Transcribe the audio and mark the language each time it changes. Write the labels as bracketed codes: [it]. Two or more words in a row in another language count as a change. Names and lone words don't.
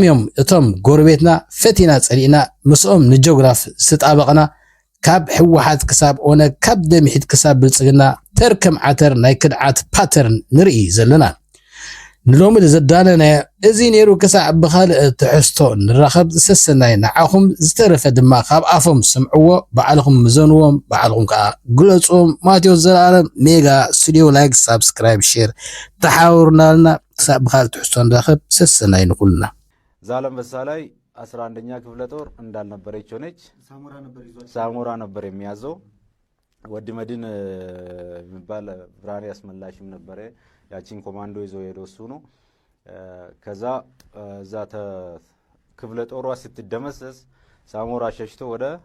[ti] እዮም እቶም ጎረቤትና ፈቲና ጸሊእና ምስኦም ንጂኦግራፍ ዝተጣበቕና ካብ ሕወሓት ክሳብ ኦነ ካብ ደምሒት ክሳብ ብልጽግና ተርከም ዓተር ናይ ክድዓት ፓተርን ንርኢ ዘለና ንሎሚ ዘዳለና እዚ ነይሩ ክሳዕ ብኻልእ ትሕዝቶ ንራኸብ ዝሰሰናይ ንዓኹም ዝተረፈ ድማ ካብ ኣፎም ስምዕዎ ባዕልኹም ምዘንዎም ባዕልኹም ከዓ ግለጾም ማቴዎስ ዘላለም ሜጋ ስቱዲዮ [en] like subscribe share [ti] ተሓውሩናልና ክሳዕ ብኻልእ ትሕዝቶ ንራኸብ ሰሰናይ ንኹልና [am] ዛለም በሳላይ 11ኛ ክፍለ ጦር እንዳልነበረች ሆነች ሳሞራ ነበር የሚያዘው ወዲ መድን የሚባል ብርሃኔ አስመላሽም ነበር ያቺን ኮማንዶ ይዞ ሄዶ እሱ ነው ከዛ እዛ ክፍለ ጦሯ ስትደመሰስ ሳሞራ ሸሽቶ ወደ